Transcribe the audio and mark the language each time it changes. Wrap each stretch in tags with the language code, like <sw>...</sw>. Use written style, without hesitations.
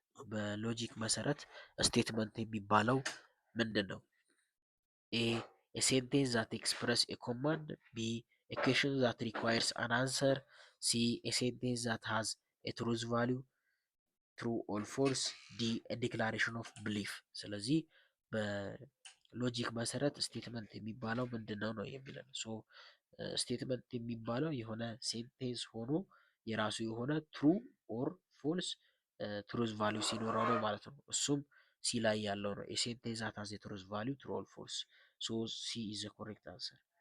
<am>በሎጂክ መሰረት ስቴትመንት የሚባለው ምንድን ነው? ኤ</am> <en>a sentence that express a command፣ ቢ a question that requires an answer፣ ሲ a sentence that has a truth value፣ ትሩ ኦል ፎልስ፣ ዲ ዲክላሬሽን ኦፍ ብሊፍ።</en> <am>ስለዚህ በሎጂክ መሰረት ስቴትመንት የሚባለው ምንድን ነው ነው የሚለን። ሶ ስቴትመንት የሚባለው የሆነ ሴንቴንስ ሆኖ የራሱ የሆነ ትሩ ኦር ፎልስ ትሩዝ ቫሊዩ ሲኖረው ነው ማለት ነው። እሱም ሲ ላይ ያለው ነው።</am> <en>የሴንቴንስ ዛት ሃዝ ትሩዝ ቫሊዩ ትሩ ኦር ፎልስ። ሶ ሲ ኢዝ ዘ ኮሬክት አንሰር።</en>